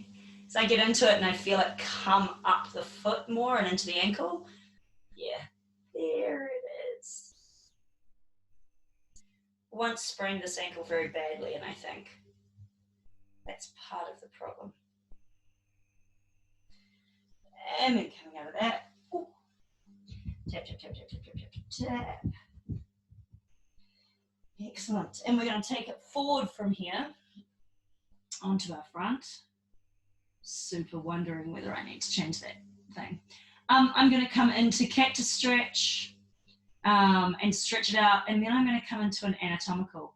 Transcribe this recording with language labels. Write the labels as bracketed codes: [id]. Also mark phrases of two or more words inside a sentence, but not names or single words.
[en] So I get into it and I feel it come up the foot more and into the ankle. Yeah, there it is. Once sprained this ankle very badly, and I think that's part of the problem. And then coming out of that, ooh, tap, tap, tap, tap, tap, tap, tap, tap. Excellent. And we're going to take it forward from here onto our front. Super wondering whether I need to change that thing. I'm going to come into cactus stretch and stretch it out, and then I'm going to come into an anatomical.